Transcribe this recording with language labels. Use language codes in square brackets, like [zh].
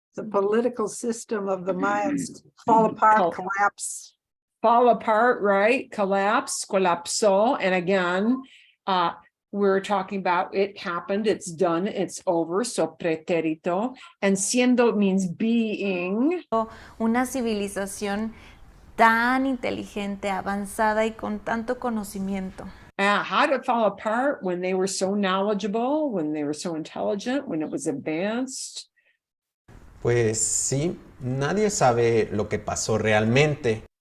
[en] political system of the Mayans fall apart, collapse? fall apart, right? Colapsó. And again, we're talking about it happened, it's done, it's over. So pretérito. And siendo means being. [es] una civilización tan inteligente, avanzada y con tanto conocimiento? [en] How did it fall apart when they were so knowledgeable, when they were so intelligent, when it was advanced? [es] Pues sí, nadie sabe lo que pasó realmente.